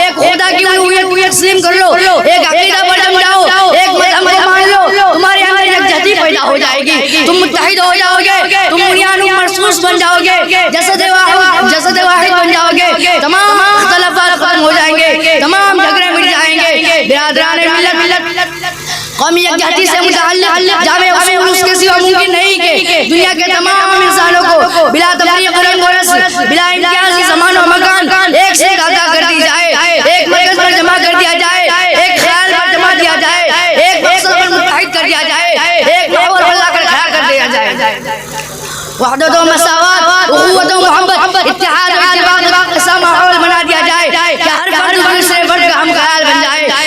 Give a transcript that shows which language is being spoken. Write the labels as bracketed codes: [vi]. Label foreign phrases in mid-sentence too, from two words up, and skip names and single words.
[ur] ایک خدا کی الوہیت کو تسلیم کر لو, ایک عقیدہ پر جم جاؤ, ایک مذہب کو مان لو, تمہارے اندر یکجہتی پیدا ہو جائے گی, تم متحد ہو جاؤ گے, تم بنیاد مرصوص بن جاؤ گے, جسد واحد بن جاؤ گے, تمام اختلافات ختم ہو جائیں گے, تمام جھگڑے مٹ جائیں گے. برادران ملت, قومی یکجہتی سے متعلق جامع اصول اس کے سوا ممکن نہیں کہ دنیا کے تمام انسانوں کو بلا تفریق رنگ و نسل, بلا امتیاز زمان و مکان ایک ساتھ آگاہ کر دی جائے, ایک مرکز پر جمع کر دیا جائے, ایک خیال پر جمع دیا جائے, ایک مقصد پر متحد کر دیا جائے, ایک محور پر لا کر کھڑا کر دیا جائے. وحدت و مساوات, اخوت و محبت, اتحاد و اتفاق ایسا ماحول بنا دیا جائے کہ ہر فرد دوسرے فرد کا ہم خیال بن جائے.